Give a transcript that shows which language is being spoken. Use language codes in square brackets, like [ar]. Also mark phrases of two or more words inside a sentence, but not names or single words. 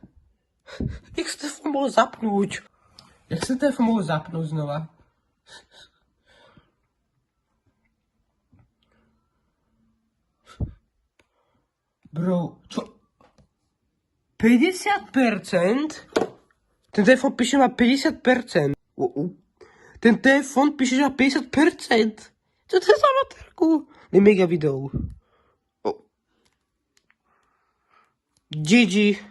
[sk] Jak sa telefon mohol zapnúť? Jak sa telefon mohol zapnúť znova? Bro, čo? 50%? Ten telefon píše na 50%. Ten telefon píše na 50%. [cs] Co to je za materku? Je mega video. GG.